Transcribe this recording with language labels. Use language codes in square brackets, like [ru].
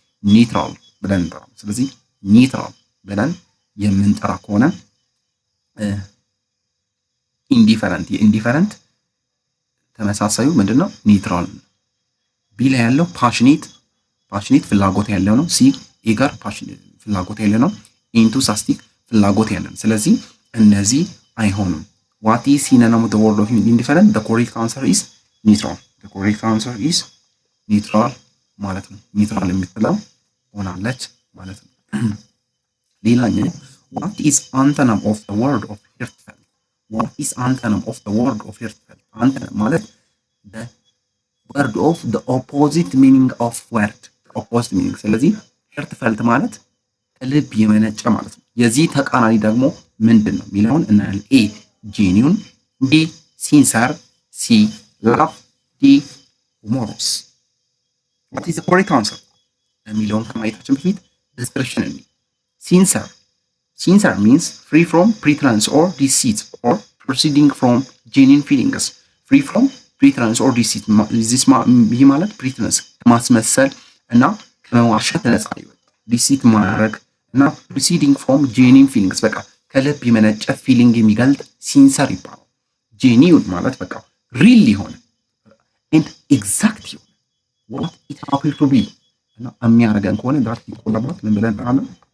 [am] ኒውትራል ብለን እንጠራለን። ስለዚህ ኒውትራል ብለን የምንጠራ ከሆነ ኢንዲፈረንት፣ የኢንዲፈረንት ተመሳሳዩ ምንድነው? ኒውትራል። ቢ ላይ ያለው ፓሽኔት፣ ፓሽኔት ፍላጎት ያለው ነው። ሲ ኢገር ፓሽኔት ፍላጎት ያለው ነው። ኢንቱሳስቲክ ፍላጎት ያለው ነው። ስለዚህ እነዚህ አይሆኑም። [en] What is synonym of the word of indifferent? The correct answer is neutral. The correct answer is neutral [am] ማለት ነው። [en] neutral [am] የምትለው ሆናለች ማለት ነው። ሌላኛው [en] what is antonym of the word of heartfelt? What is antonym of the word of heartfelt? Antonym ማለት the word of the opposite meaning of word, opposite meaning። ስለዚህ heartfelt [am] ማለት ከልብ የመነጨ ማለት ነው። የዚህ ተቃራኒ ደግሞ ምንድን ነው የሚለውን እናያለን። ኤ [en] genuine, B sincere, C love, D humorous. What is the correct answer? [am] የሚለውን ከማየታችን በፊት [en] description [am] እንይ። [en] sincere, sincere means free from pretense or deceit or proceeding from genuine feelings. free from pretense or deceit [am] ይህ ማለት pretense ከማስመሰል እና ከመዋሸት ነፃ ይወጣ። deceit ማድረግ እና [en] proceeding from genuine feelings [am] በቃ ከልብ የመነጨ ፊሊንግ የሚገልጥ ሲንሰር ይባላል። ጄኒውን ማለት በቃ ሪል የሆነ and exact የሆነ [en] what it happen to be [am] እና የሚያደርገን ከሆነ ዳት ይቆላባት ምን ብለን እንጠራለን?